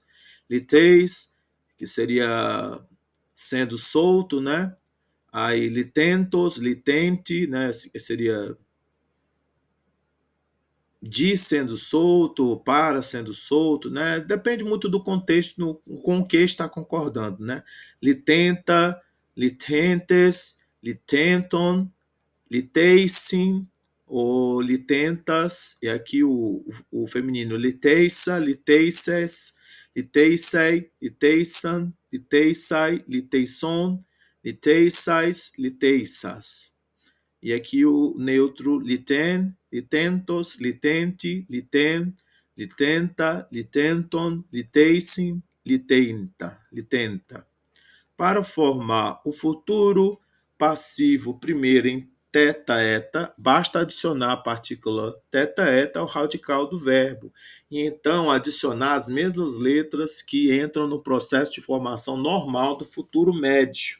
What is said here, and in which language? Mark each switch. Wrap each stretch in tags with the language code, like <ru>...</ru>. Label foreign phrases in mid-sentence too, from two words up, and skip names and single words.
<pt>Liteis, que seria sendo solto, né?</pt> <el>Aí λυθέντος, λυθέντι, né?</el> <pt>Seria de sendo solto, para sendo solto, né? Depende muito do contexto com o que está concordando, né?</pt> <el>λυθέντα, λυθέντες, λυθέντων, λυθεῖσιν,</el> <pt>ou litentas, e aqui o feminino,</pt> <el>λυθεῖσα, λυθείσης, λυθείσῃ, λυθεῖσαν, λυθεῖσαι, λυθεισῶν, λυθείσαις, λυθείσας.</el> <pt>E aqui o neutro liten,</pt> <el>λυθέντος, λυθέντι, λυθέν, λυθέντα, λυθέντων, λυθεῖσιν, λυθέντα.</el> <pt>Para formar o futuro passivo primeiro em teta eta, basta adicionar a partícula teta eta ao radical do verbo e então adicionar as mesmas letras que entram no processo de formação normal do futuro médio.</pt>